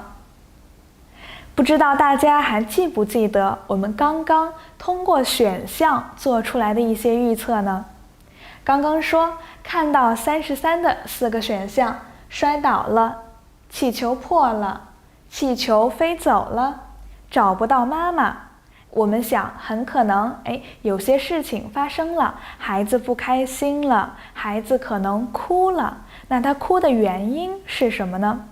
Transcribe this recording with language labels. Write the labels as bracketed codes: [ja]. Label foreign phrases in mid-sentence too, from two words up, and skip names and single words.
[zh] 不知道大家還記不記得我們剛剛通過選項做出來的一些預測呢？剛剛說看到33的4個選項，摔倒了，氣球破了，氣球飛走了，找不到媽媽。我們想很可能有些事情發生了，孩子不開心了，孩子可能哭了，那他哭的原因是什麼呢？